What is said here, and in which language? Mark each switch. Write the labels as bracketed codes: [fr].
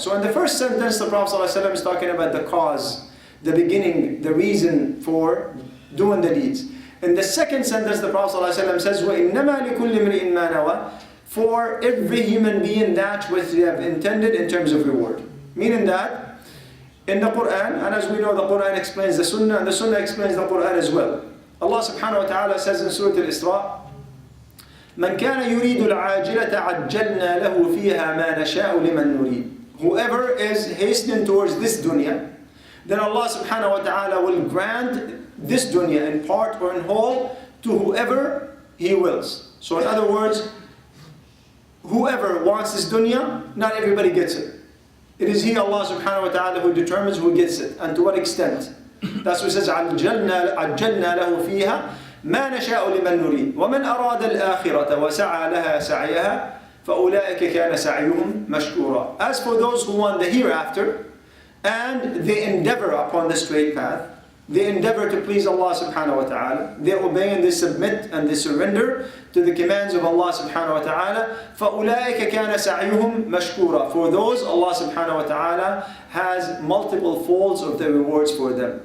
[en] So in the first sentence, the Prophet ﷺ is talking about the cause, the beginning, the reason for doing the deeds. In the second sentence, the Prophet ﷺ says, [ar] وَإِنَّمَا لِكُلِّ امْرِئٍ مَا نَوَى. [en] For every human being that which they have intended in terms of reward. Meaning that, in the Quran, and as we know, the Quran explains the Sunnah, and the Sunnah explains the Quran as well. Allah subhanahu wa ta'ala says in Surah Al-Isra, [ar] مَنْ كَانَ يُرِيدُ الْعَاجِلَةَ عَجَّلْنَا لَهُ فِيهَا مَا نَشَاءُ لِمَنْ نُرِيدُ. [en] Whoever is hastening towards this dunya, then Allah subhanahu wa ta'ala will grant this dunya in part or in whole to whoever He wills. So in other words, whoever wants this dunya, not everybody gets it. It is He, Allah subhanahu wa ta'ala, who determines who gets it and to what extent. That's what it says, [ar] عَجَّلْنَا لَهُ فِيهَا مَا نَشَاءُ لِمَنْ نُرِيدُ وَمَنْ أَرَادَ الْآخِرَةَ وَسَعَى لَهَا سَعْيَهَا فَأُولَٰئِكَ كَانَ سَعْيُهُمْ مَشْكُورًا. [en] As for those who want the hereafter, and they endeavor upon the straight path, they endeavor to please Allah subhanahu wa ta'ala, they obey and they submit and they surrender to the commands of Allah subhanahu wa ta'ala, [ar] فَأُولَٰئِكَ كَانَ سَعْيُهُمْ مَشْكُورًا. [en] For those, Allah subhanahu wa ta'ala has multiple folds of the rewards for them.